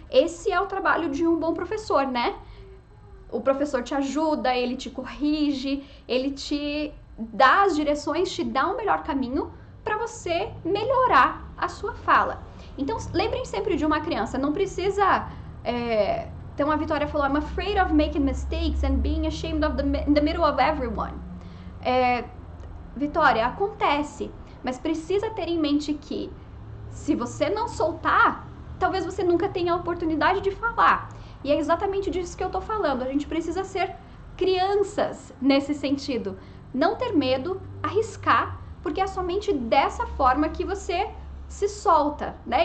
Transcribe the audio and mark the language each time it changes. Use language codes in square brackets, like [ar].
[pt] Esse é o trabalho de um bom professor, né? O professor te ajuda, ele te corrige, ele te dá as direções, te dá um melhor caminho para você melhorar a sua fala. Então, lembrem sempre de uma criança, não precisa... Então, a Vitória falou, [en] I'm afraid of making mistakes and being ashamed of in the middle of everyone. [pt] Vitória, acontece, mas precisa ter em mente que se você não soltar, talvez você nunca tenha a oportunidade de falar. E é exatamente disso que eu tô falando. A gente precisa ser crianças nesse sentido. Não ter medo, arriscar, porque é somente dessa forma que você se solta, né?